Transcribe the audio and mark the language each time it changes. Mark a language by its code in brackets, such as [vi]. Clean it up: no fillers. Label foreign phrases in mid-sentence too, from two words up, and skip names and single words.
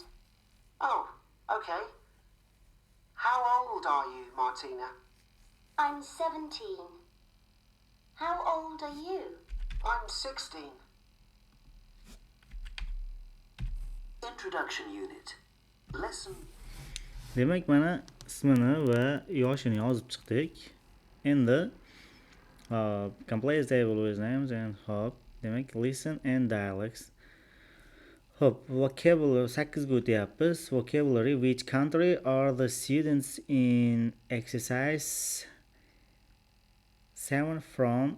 [en] Oh, okay. How old are you, Martina? I'm 17. How old are you? I'm 16. Introduction Unit, Lesson. [uz] Demak, mana ismini va yoshini yozib chiqdik. [en] Endi complete table with names and hop. [uz] Demak, [en] listen and dialects. [uz] Hop, vocabulary 8 ga o'tyapmiz. [en] Vocabulary, which country are the students in exercise 7 from?